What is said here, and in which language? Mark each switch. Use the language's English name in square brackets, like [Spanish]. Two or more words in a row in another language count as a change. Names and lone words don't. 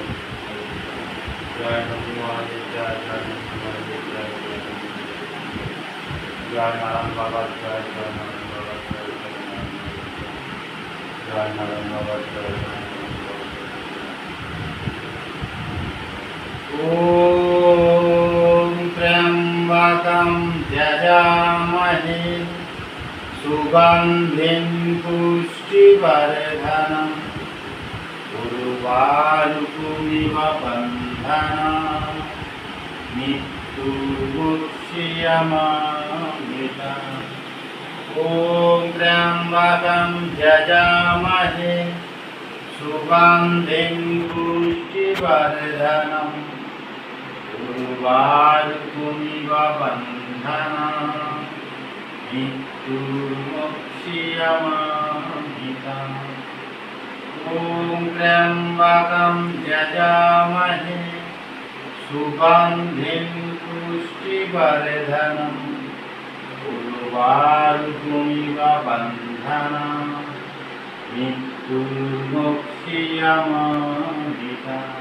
[Hindi] जय नंदू महादेव जय जय नंदू महादेव जय जय नारायण बाबा जय नारायण बाबा जय नारायण बाबा जय [Sanskrit] ॐ त्र्यम्बकं यजामहे सुगन्धिं पुष्टिवर्धनं उर्वारुकमिव बन्धनं मृत्युमुक्षीयमामृतम् ॐ त्र्यम्बकं यजामहे सुगन्धिं पुष्टिवर्धनं পূর্বার্কুমিবা বন্ধনা মৃত্যুর্মোক্ষীয়মামৃতা। ওম ত্র্যম্বকং যজামহে সুগন্ধিং পুষ্টিবর্ধনং উর্বারুকমিব বন্ধনা মৃত্যুর্মোক্ষীয়মামৃতা।